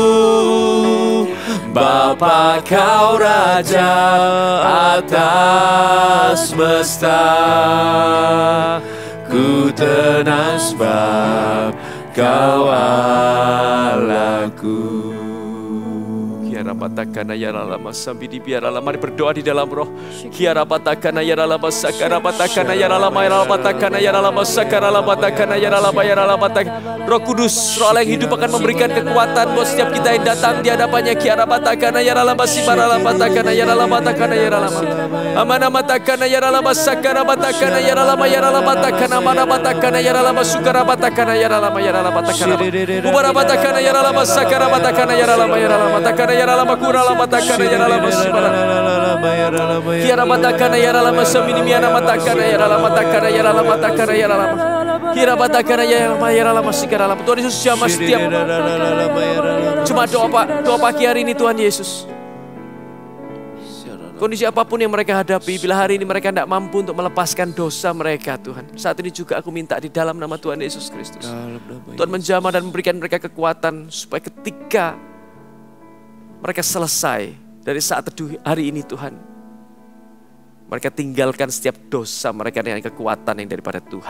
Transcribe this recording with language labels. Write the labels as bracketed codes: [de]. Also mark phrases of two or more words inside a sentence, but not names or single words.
[id] Bapa, Kau Raja atas semesta, ku tenang sebab Kau Allahku. Kiara patakana yara lama sambil di biara lama, mari berdoa di dalam roh. Kiara patakana yara lama sakara patakana yara lama yara patakana yara lama sakara lama patakana yara lama tak. Roh Kudus, Roh Allah yang hidup akan memberikan kekuatan buat setiap kita yang datang di hadapannya. Kiara patakana yara lama sibara lama patakana yara lama takana yara lama. Amana matakana yara lama sakara patakana yara lama takana mana patakana yara lama sukara patakana yara lama takana. Ubara patakana yara lama sakara patakana yara lama takana yara lama kura lama takana yara lama sibara. Kiara patakana yara lama samini miana matakana yara lama takana yara lama takana yara lama. Kiara patakana yara lama sikara lama. Tuhan Yesus, jamah setiap. Cuma doa pagi hari ini Tuhan Yesus. Kondisi apapun yang mereka hadapi, bila hari ini mereka tidak mampu untuk melepaskan dosa mereka, Tuhan. Saat ini juga aku minta di dalam nama Tuhan Yesus Kristus. Tuhan menjamah dan memberikan mereka kekuatan supaya ketika mereka selesai dari saat teduh hari ini, Tuhan, mereka tinggalkan setiap dosa mereka dengan kekuatan yang daripada Tuhan.